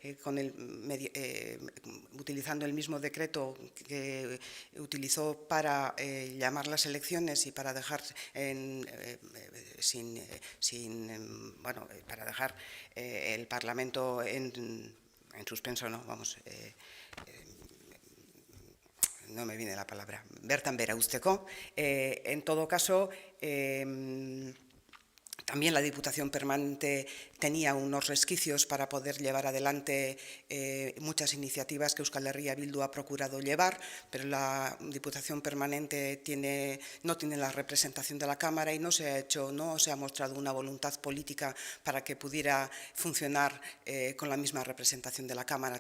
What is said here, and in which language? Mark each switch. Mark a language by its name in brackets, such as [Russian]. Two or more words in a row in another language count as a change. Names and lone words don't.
[Spanish] utilizando el mismo decreto que utilizó para llamar las elecciones y para dejar para dejar el Parlamento en suspenso, no, vamos, no me viene la palabra, [Basque] bertan bera usteko. [Spanish] En todo caso, también la Diputación Permanente tenía unos resquicios para poder llevar adelante muchas iniciativas que Euskal Herria Bildu ha procurado llevar, pero la Diputación Permanente no tiene la representación de la Cámara y no se ha mostrado una voluntad política para que pudiera funcionar con la misma representación de la Cámara.